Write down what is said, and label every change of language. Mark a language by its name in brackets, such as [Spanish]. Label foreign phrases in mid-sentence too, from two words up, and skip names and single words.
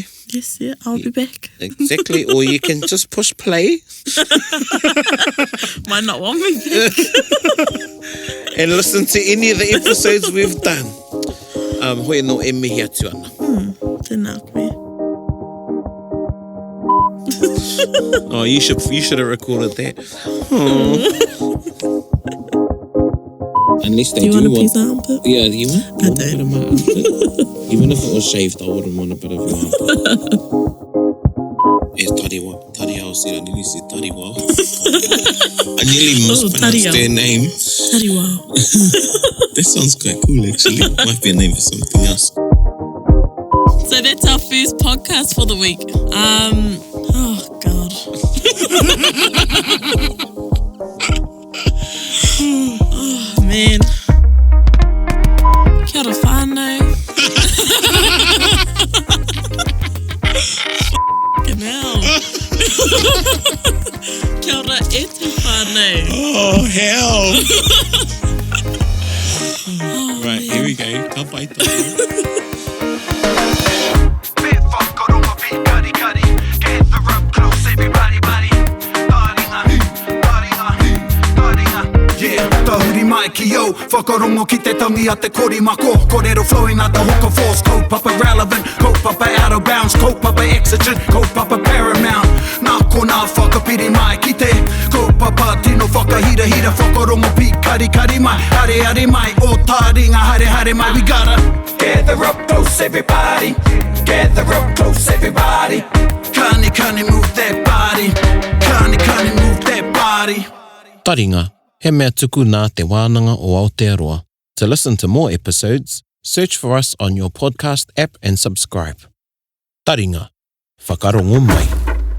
[English] Yes, yeah, I'll be back. Exactly, or you can just push play. Might not want me back. And listen to any of the episodes we've done. [Māori] Hoi no e mihi atu ana. Tēnā koe. [English] Oh, you should have recorded that. Unless they do want a piece of armpit? Yeah, you want? I don't. Even if it was shaved, I wouldn't want a bit of your armpit. It's Tariao said, I nearly said Tariwa. I nearly mispronounced their name. Tariao. That sounds quite cool, actually. Might be a name for something else. So that's our first podcast for the week. Oh, God. Oh, man. [Māori] Kia ora whānau. [English] F***ing hell. [Māori] Kia ora e te whānau. [English] Oh, hell. Right, here we go. [Māori] Ka pai tō. Whakarongo ki te tangi a te korimako. [English] Kōrero flowing out the hooker force. Kaupapa relevant, kaupapa out of bounds, kaupapa exigent, kaupapa paramount. [Māori] Nā kona whakapiri mai ki te kaupapa tino whakahira hira whakarongo pi kari kari mai hare hare mai o Taringa hare hare mai. [English] We gotta gather up close everybody, gather up close everybody. [Māori] Kani kani [English] move that body, [Māori] kani kani [English] move that body. [Māori] Taringa, he mea tuku nā te wānanga o Aotearoa. [English] To listen to more episodes, search for us on your podcast app and subscribe. [Māori] Taringa, whakarongo mai.